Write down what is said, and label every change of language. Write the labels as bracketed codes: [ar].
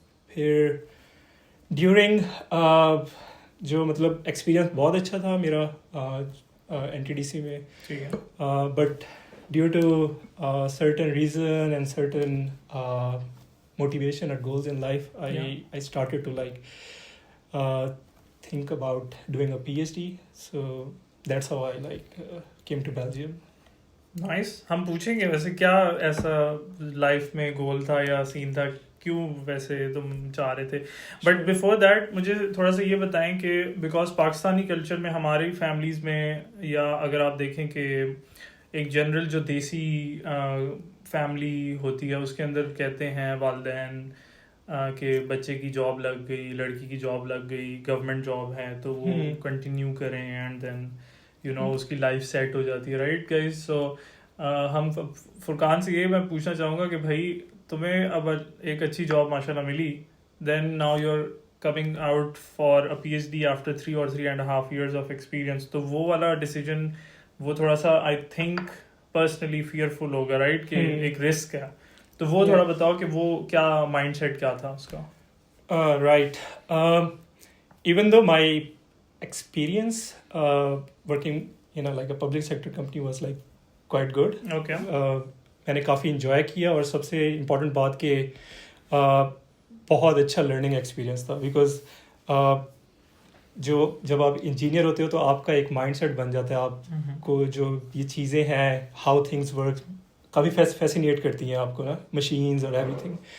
[en] پھر ڈیورنگ [ur] جو مطلب [en] experience [ur] بہت اچھا تھا میرا [en] NTDC میں، but due to certain reason and certain motivation and goals in life I started to like think about doing a PhD. So that's how I like came to Belgium. Nice. [ur] ہم پوچھیں گے ویسے کیا ایسا life میں گول تھا یا سین تھا، کیوں ویسے تم چاہ رہے تھے. [en] but before that [ur] مجھے تھوڑا سا یہ بتائیں کہ بیکاز پاکستانی کلچر میں ہماری فیملیز میں، یا اگر آپ دیکھیں کہ ایک جنرل جو دیسی فیملی ہوتی ہے اس کے اندر کہتے ہیں والدین کہ بچے کی جاب لگ گئی، لڑکی کی جاب لگ گئی، گورنمنٹ جاب ہے تو وہ کنٹینیو کریں اینڈ دین اس کی لائف سیٹ ہو جاتی ہے. [en] Right guys. [ur] سو ہم فرقان سے یہ میں پوچھنا چاہوں گا کہ بھائی تمہیں اب ایک اچھی جاب ماشاء اللہ ملی، [en] Then now you are coming out for a PhD after 3 or 3.5 years of experience. [ur] تو وہ والا ڈیسیجن وہ تھوڑا سا [en] I think personally fearful [ur] ہوگا، رائٹ، کہ ایک رسک ہے. تو وہ تھوڑا بتاؤ کہ وہ کیا مائنڈ سیٹ کیا تھا اس کا. [en] Right. Even though my experience working in like a public sector company was like quite good. Okay. [ur] میں نے کافی انجوائے کیا، اور سب سے امپورٹنٹ بات کہ بہت اچھا لرننگ ایکسپیرئنس تھا. بیکاز جب آپ انجینئر ہوتے ہو تو آپ کا ایک مائنڈ سیٹ بن جاتا ہے، آپ کو جو یہ چیزیں ہیں [en] how things work [ur] coffee fascinate کرتی ہیں آپ کو نا، مشینز اور ایوری تھنگ.